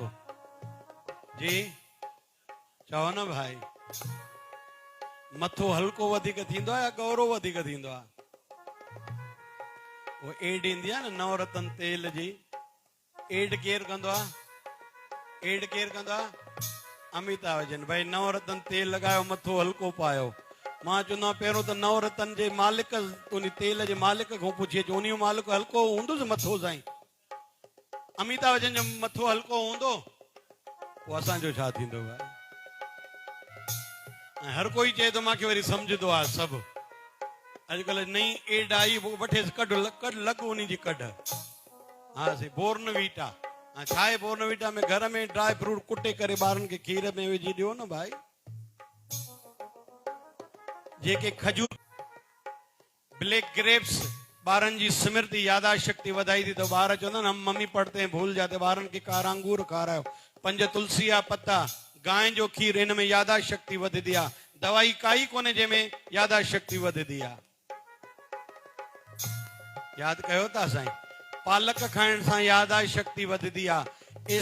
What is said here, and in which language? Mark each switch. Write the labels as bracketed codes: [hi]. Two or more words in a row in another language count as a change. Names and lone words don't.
[sd] जी चओ न भाई, मथो हल्को वधीक थींदो आहे या गौरो वधीक थींदो आहे? वो एड ईंदी आहे न नवरत्न तेल जी, एड केरु कंदो आहे? एड केरु कंदो आहे? अमिताभ बच्चन। भाई नवरत्न तेल लॻायो, मथो हल्को पायो। मां चवंदो पहिरियों त नवरत्न जे मालिक, उन तेल जे मालिक खां पुछे, उन जो मालिक हल्को हूंदुसि मथो साईं? अमिताभ बच्चन जो मथो हल्को हूंदो, पोइ असांजो छा थींदो भाई? हर कोई चए थो मूंखे वरी सम्झंदो आहे सभु। अॼुकल्ह नई एड आई, वठेसि कढ लॻ उन जी कढ। हा सी बोर्नवीटा, छा आहे बोर्नवीटा में? घर में [en] dry fruit [sd] कुटे करे ॿारनि खे खीर में विझी ॾियो न भाई। जेके खजूर, [en] black grapes [sd] ॿारनि जी स्मृति यादाश्त शक्ति वधाई थी, तो ॿार चवंदा आहिनि [hi] हम मम्मी पढ़ते हैं भूल जाते। [sd] ॿारनि खे कारा अंगूर खारायो, 5 तुलसी जा पत्ता, गांइ जो खीर, इन में यादाश्त शक्ति वधंदी आहे। दवाई काई कोन्हे जंहिंमें यादाश्त शक्ति वधंदी आहे। यादि कयो था साईं? पालक खाइण सां यादाश्त शक्ति वधंदी आहे।